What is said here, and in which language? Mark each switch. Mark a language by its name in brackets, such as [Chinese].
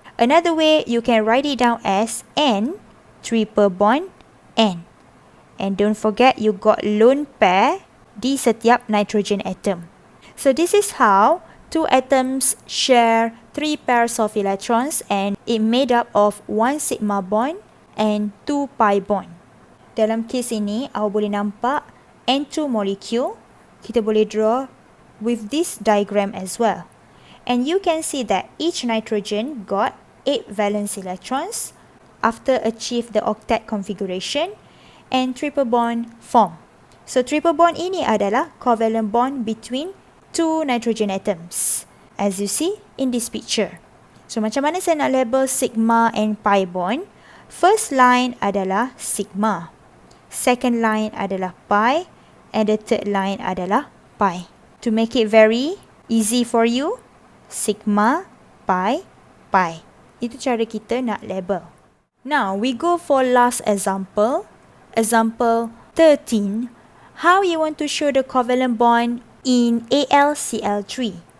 [English] Another way, you can write it down as N, triple bond, N. And don't forget, you got lone pair [Malay] di setiap [English] nitrogen atom. So this is how 2 atoms share 3 pairs of electrons and it made up of 1 sigma bond and 2 pi bond. [Malay] Dalam kes ini, awak boleh nampak N2 molecule. Kita boleh [English] draw with this diagram as well. And you can see that each nitrogen got 8 valence electrons after achieve the octet configuration and triple bond form. So triple bond [Malay] ini adalah [English] covalent bond between 2 nitrogen atoms, as you see in this picture. So [Malay] macam mana saya nak [English] label sigma and pi bond? First line adalah sigma, second line adalah pi, and the third line adalah pi. To make it very easy for you, sigma, pi, pi. [Malay] Itu cara kita nak [English] label. Now we go for last example. Example 13. How you want to show the covalent bond in AlCl3.